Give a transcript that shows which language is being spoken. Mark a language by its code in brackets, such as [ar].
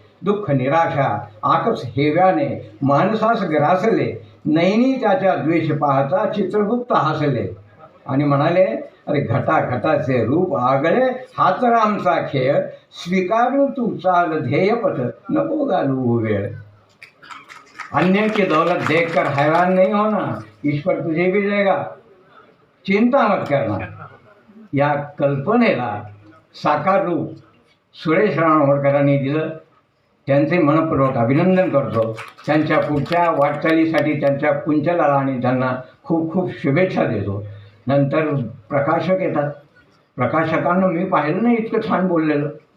[mr] दुःख निराशा आकस हेव्याने माणसास ग्रासले, नैनी त्याच्या द्वेष पाहता चित्रगुप्त हसले आणि म्हणाले, अरे घटा घटाचे रूप आगळे, हाच आमचा खेळ, स्वीकारू तू चाल ध्येयपथ, नको घालू वेळ. [hi] अन्य की दौलत देखकर हैरान नहीं होना, ईश्वर तुझे भी देगा, चिंता मत करना. [mr] या कल्पनेला साकार रूप सुरेश राणहोडकरांनी दिलं. त्यांचे मनपूर्वक अभिनंदन करतो. त्यांच्या पुढच्या वाटचालीसाठी त्यांच्या कुंचलाला आणि त्यांना खूप खूप शुभेच्छा देतो. नंतर प्रकाशक येतात. प्रकाशकांना मी पाहिलं नाही इतकं छान बोललेलं.